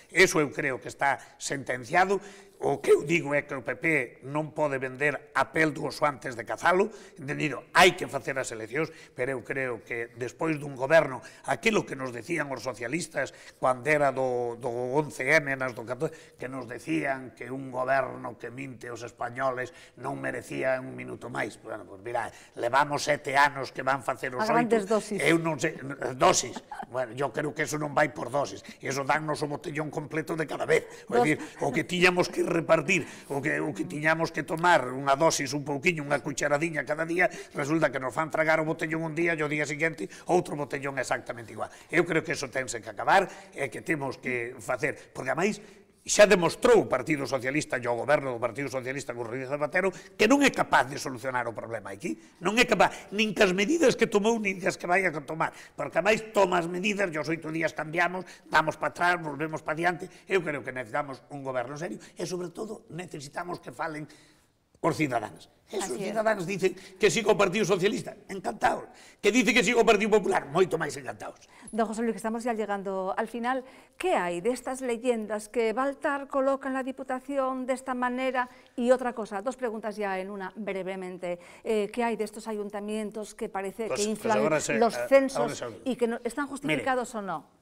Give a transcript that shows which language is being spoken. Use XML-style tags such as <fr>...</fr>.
<gl>Eso eu creo que está sentenciado. O que eu digo é que o PP non pode vender a pel do oso antes de cazalo, entendido, hai que facer as eleccións, pero eu creo que despois dun goberno, aquilo que nos decían os socialistas cando era do 11M, do 14, que nos decían que un goberno que minte os españoles non merecía un minuto máis. Bueno, pois mira, levamos 7 anos que van facer os 8. A grandes dosis. Eu non sei, dosis. Bueno, eu creo que eso non vai por dosis. Eso dannos o botellón completo de cada vez. É dicir, o que tiñamos que repartir, o que tiñamos que tomar unha dosis un pouquiño, unha cucharadiña cada día, resulta que nos fan tragar o botellón un día e o día seguinte outro botellón exactamente igual. Eu creo que eso tense que acabar e que temos que facer, porque ademais xa demostrou o Partido Socialista e o goberno do Partido Socialista con Rodríguez Zapatero que non é capaz de solucionar o problema aquí, non é capaz, nin que as medidas que tomou, nin que as que vai a tomar, porque a máis toma as medidas, e os 8 días cambiamos, damos para atrás, volvemos para diante. Eu creo que necesitamos un goberno serio e, sobre todo, necesitamos que falen os cidadáns. Esos cidadáns dicen que siga o Partido Socialista, encantados. Que dice que siga o Partido Popular, moito máis encantados.</gl> <es>Don José Luis, que estamos ya llegando al final. ¿Qué hay de estas leyendas que Baltar coloca en la Diputación de esta manera? Y otra cosa, dos preguntas ya en una, brevemente. ¿Qué hay de estos ayuntamientos que parece que inflan los censos y que están justificados o no?</es>